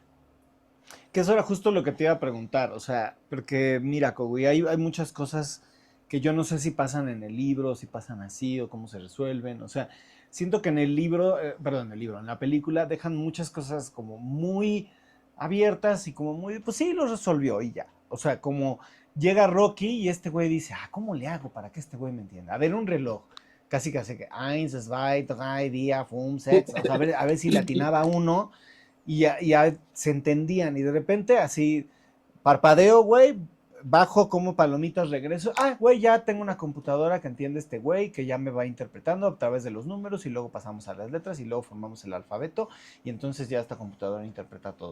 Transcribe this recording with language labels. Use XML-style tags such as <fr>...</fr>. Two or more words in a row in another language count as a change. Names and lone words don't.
<es>que eso era justo lo que te iba a preguntar, o sea, porque mira, Kogui, hay muchas cosas que yo no sé si pasan en el libro, si pasan así o cómo se resuelven, o sea, siento que en el libro, perdón, en el libro, en la película dejan muchas cosas como muy abiertas y como muy, pues sí, lo resolvió y ya. O sea, como llega Rocky y este güey dice, ¿cómo le hago para que este güey me entienda? A ver, un reloj. Casi que</es> <de>eins, zwei, drei, vier, fünf, sechs.</de> <es>O sea, a ver si le atinaba uno y ya se entendían. Y de repente así, parpadeo, güey, bajo como palomitas, regreso. Güey, ya tengo una computadora que entiende este güey, que ya me va interpretando a través de los números y luego pasamos a las letras y luego formamos el alfabeto y entonces ya esta computadora interpreta todo.</es>